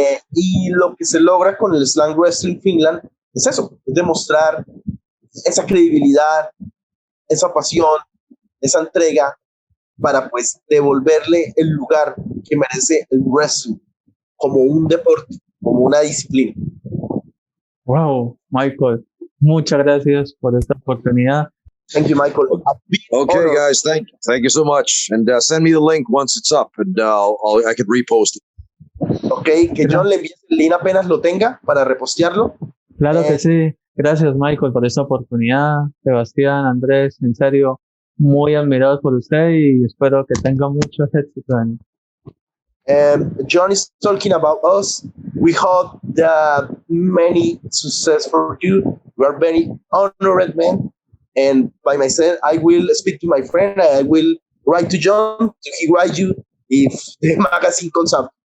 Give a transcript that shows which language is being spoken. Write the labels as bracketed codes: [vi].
[es] Y lo que se logra con el Slam Wrestling Finland es eso, es demostrar esa credibilidad, esa pasión, esa entrega para pues devolverle el lugar que merece el wrestling como un deporte, como una disciplina. Wow, Michael, muchas gracias por esta oportunidad. [en] Thank you, Michael. Okay, guys, thank you so much. And send me the link once it's up, and I can repost it. [es] Ok, que John le envíe el link apenas lo tenga para repostearlo. Claro que sí. Gracias, Michael, por esta oportunidad. Sebastián, Andrés, en serio, muy admirado por usted y espero que tenga mucho éxito en [en] John is talking about us. We hope that many success for you. We are very honored, man. And by myself, I will speak to my friend. I will write to John. He write you if the magazine comes up.